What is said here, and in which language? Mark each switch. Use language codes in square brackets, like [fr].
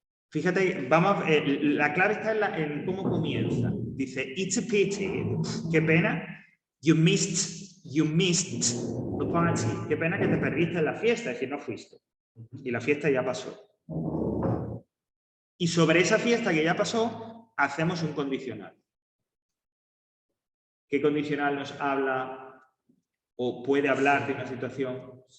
[es] Fíjate, la clave está en cómo comienza. Dice, [en] it's a pity, [es] qué pena, [en] you missed the party. [es] Qué pena que te perdiste en la fiesta, es decir, no fuiste. Y la fiesta ya pasó. Y sobre esa fiesta que ya pasó, hacemos un condicional. ¿Qué condicional nos habla o puede hablar de una situación?